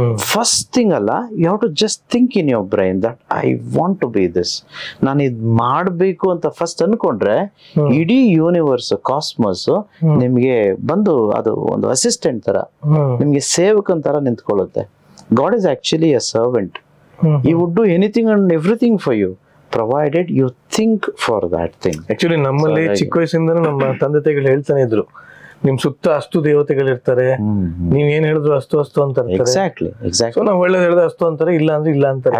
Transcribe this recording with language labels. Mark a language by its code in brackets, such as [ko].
[kn] First thing ಅಲ್ಲ, [en] you have to just think in your brain that I want to be this, [kn] ನಾನು ಇದ್ ಮಾಡ್ಬೇಕು ಅಂತ first ಅನ್ಕೊಂಡ್ರೆ ಇಡೀ ಯೂನಿವರ್ಸ್, ಕಾಸ್ಮಸ್ ನಿಮ್ಗೆ ಬಂದು ಅದು ಒಂದು ಅಸಿಸ್ಟೆಂಟ್ ತರ, ನಿಮ್ಗೆ ಸೇವಕನ್ ತರ ನಿಂತ್ಕೊಳ್ಳುತ್ತೆ. [en] God is actually a servant. He would do anything and everything for you, provided you think for that thing. [kn] Actually ನಮ್ಮಲ್ಲಿ ಚಿಕ್ಕ ವಯಸ್ಸಿಂದ ನಮ್ಮ ತಂದೆ ತಾಯಿಗಳು ಹೇಳ್ತಾನೆ ಇದ್ರು, ನಿಮ್ ಸುತ್ತ ಅಷ್ಟು ದೇವತೆಗಳಿರ್ತಾರೆ, ನೀವ್ ಏನ್ ಹೇಳಿದ್ರು ಅಷ್ಟು ಅಂತ ಇರ್ತಾರೆ. [en] Exactly. [kn] ಸೊ ನಾವ್ ಒಳ್ಳೇದ್ ಹೇಳಿದ್ರೆ ಅಷ್ಟು ಅಂತಾರೆ, ಇಲ್ಲ ಅಂದ್ರೆ ಇಲ್ಲ ಅಂತಾರೆ.